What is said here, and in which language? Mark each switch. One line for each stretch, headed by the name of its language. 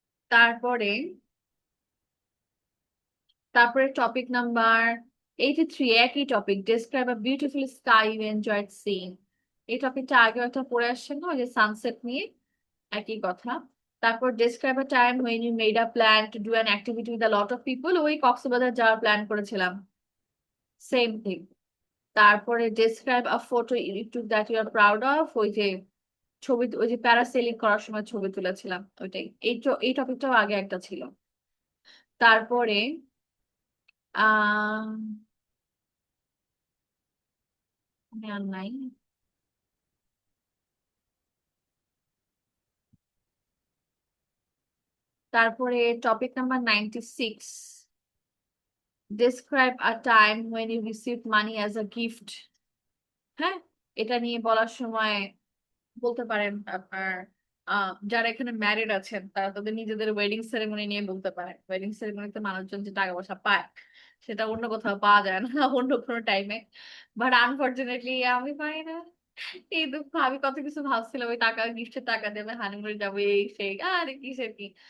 Bangla: তারপরে তারপরে
English: Topic number 83, একই topic, describe a beautiful sky you enjoyed seeing.
Bangla: এই টপিকটা আগে একটা পড়ে আসছেন না, ওই যে সানসেট নিয়ে, একই কথা।
English: তারপর describe a time when you made a plan to do an activity with a lot of people,
Bangla: ওই কক্সবাজার যাওয়ার প্ল্যান করেছিলাম,
English: Same thing.
Bangla: তারপরে
English: describe a photo you took that you are proud of,
Bangla: ওই যে ছবি, ওই যে প্যারাসেলিং করার সময় ছবি তুলেছিলাম ওইটাই। এই টপিকটাও আগে একটা ছিল। তারপরে আহ আর নাই।
English: তারপরে topic number 96, describe a time when you received money as a gift।
Bangla: হ্যাঁ, এটা নিয়ে বলার সময় বলতে পারেন আপনার যারা এখানে ম্যারিড আছেন তারা তাদের নিজেদের ওয়েডিং সেরেমনি নিয়ে বলতে পারেন। ওয়েডিং সেরেমনিতে মানুষজন যে টাকা পয়সা পায় সেটা অন্য কোথাও পাওয়া যায় না, অন্য কোনো টাইমে। বাট আনফরচুনেটলি আমি পাই না। এই দুঃখ, আমি কত কিছু ভাবছিলাম ওই টাকা, গিফটের টাকা দেবে, হানিমুনে যাবো, এই সেই, আরে কিসের কি।